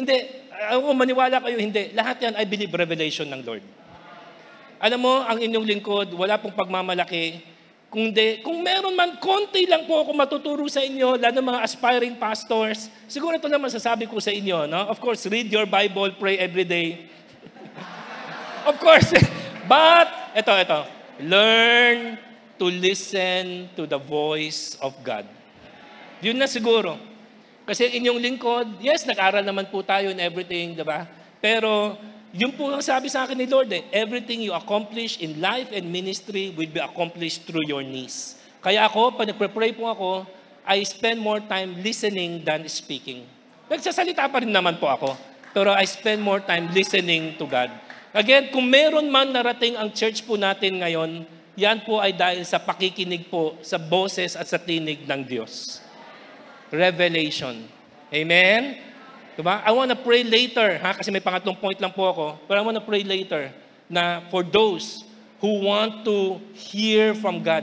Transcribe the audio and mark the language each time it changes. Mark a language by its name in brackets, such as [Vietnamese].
[Filipino] Hindi, ako maniwala kayo, hindi. Lahat yan, [English] I believe, [Filipino] revelation ng Lord. Alam mo, ang inyong lingkod, wala pong pagmamalaki. Kung meron man, konti lang po ako matuturo sa inyo, lalo mga aspiring pastors. Siguro ito naman sasabi ko sa inyo, no? [English] Of course, read your Bible, pray every day. Of course. But, ito. Learn to listen to the voice of God. [Filipino] Yun na siguro. Kasi inyong lingkod, yes, nag-aral naman po tayo [English] and everything, [Filipino] diba? Pero, yun po ang sabi sa akin ni Lord, [English] everything you accomplish in life and ministry will be accomplished through your knees. [Filipino] Kaya ako, pag nagpre-pray po ako, [English] I spend more time listening than speaking. [Filipino] Nagsasalita pa rin naman po ako, pero [English] I spend more time listening to God. [Filipino] Again, kung meron man narating ang church po natin ngayon, yan po ay dahil sa pakikinig po sa boses at sa tinig ng Diyos. Revelation. Amen? Diba? [English] I want to pray later, [Filipino] kasi may pangatlong point lang po ako, [English] but I want to pray later na for those who want to hear from God.